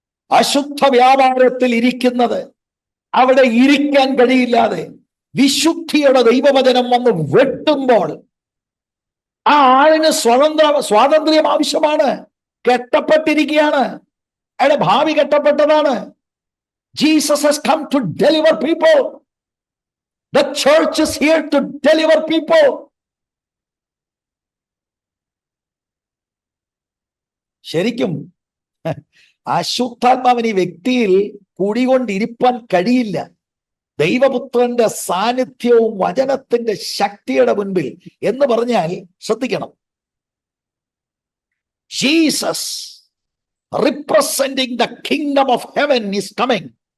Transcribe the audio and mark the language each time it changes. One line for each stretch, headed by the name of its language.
Malayalam: അശുദ്ധ വ്യാപാരത്തിൽ ഇരിക്കുന്നത് അവിടെ ഇരിക്കാൻ കഴിയില്ലാതെ വിശുദ്ധിയുടെ ദൈവവചനം വന്ന് വെട്ടുമ്പോൾ ആ ആളിന് സ്വാതന്ത്ര്യം ആവശ്യമാണ്. കെട്ടപ്പെട്ടിരിക്കുകയാണ്, അയാളുടെ ഭാവി കെട്ടപ്പെട്ടതാണ്.
English: Jesus has come to deliver people. The church is here to deliver people.
Malayalam: ശരിക്കും അശുദ്ധാത്മാവിന് ഈ വ്യക്തിയിൽ കൂടികൊണ്ടിരിപ്പാൻ കഴിയില്ല. ദൈവപുത്രന്റെ സാന്നിധ്യവും വചനത്തിന്റെ ശക്തിയുടെ മുൻപിൽ എന്ന് പറഞ്ഞാൽ ശ്രദ്ധിക്കണം,
English: Jesus representing the kingdom of heaven is coming.